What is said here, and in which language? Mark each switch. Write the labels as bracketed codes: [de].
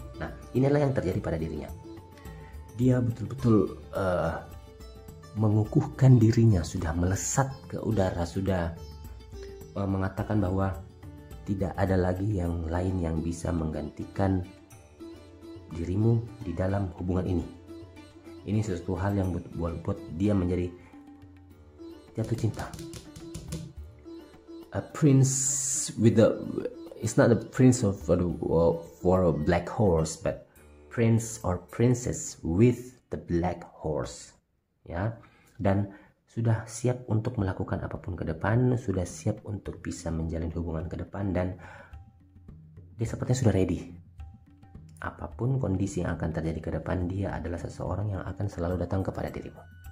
[id] Nah, inilah yang terjadi pada dirinya. Dia betul-betul mengukuhkan dirinya, sudah melesat ke udara, sudah mengatakan bahwa tidak ada lagi yang lain yang bisa menggantikan dirimu di dalam hubungan ini. Ini sesuatu hal yang buat dia menjadi jatuh cinta. [en] A prince with the, it's not a prince of for a black horse, but prince or princess with the black horse, ya. [id] Dan sudah siap untuk melakukan apapun ke depan, sudah siap untuk bisa menjalin hubungan ke depan, dan dia sepertinya sudah ready. Apapun kondisi yang akan terjadi ke depan, dia adalah seseorang yang akan selalu datang kepada dirimu.